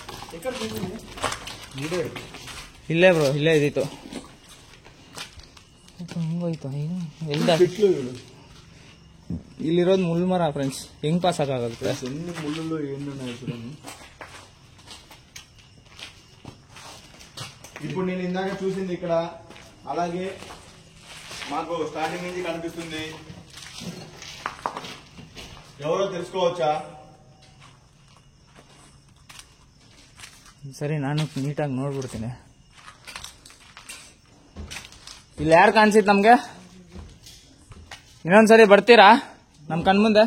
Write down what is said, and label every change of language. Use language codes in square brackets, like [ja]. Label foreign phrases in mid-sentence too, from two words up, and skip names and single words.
[kn] ಇಲ್ಲೇ ಬ್ರೋ, ಇಲ್ಲೇ ಇದ್ದಿತ್ತು. ಹೆಂಗೋಯ್ತು? ಇಲ್ಲಿರೋದು ಮುಳ್ಳು ಮರ ಫ್ರೆಂಡ್ಸ್, ಹೆಂಗ್ ಪಾಸ್ ಆಗುತ್ತೆ? [te] ముళ్ళు ఏంటన్నా ఇప్పుడు నేను ఇందాక చూసింది ఇక్కడ, అలాగే మాకు స్టార్టింగ్ నుంచి కనిపిస్తుంది. ఎవరో తెలుసుకోవచ్చా? [kn] ಸರಿ, ನಾನು ನೀಟಾಗಿ ನೋಡ್ಬಿಡ್ತೀನಿ. ಇಲ್ಲಿ ಯಾರು ಕಾಣಿಸಿತ್ ನಮ್ಗೆ? ಇನ್ನೊಂದ್ಸರಿ ಬರ್ತೀರಾ ನಮ್ ಕಣ್ಮುಂದೆ?